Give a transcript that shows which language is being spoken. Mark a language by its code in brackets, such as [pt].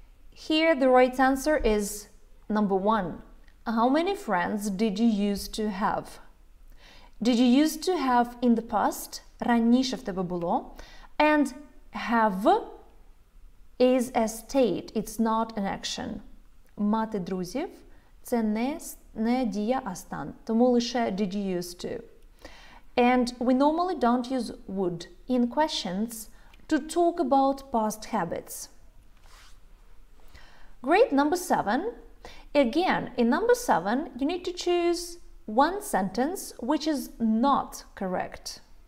[en] Here the right answer is number 1. How many friends did you used to have? Did you used to have in the past? [uk] Раніше в тебе було. [en] And have is a state, it's not an action. [uk] Мати друзів – це не дія, а стан. Тому лише [en] did you used to. And we normally don't use would in questions to talk about past habits. Great, number 7. Again, in number 7, you need to choose one sentence which is not correct.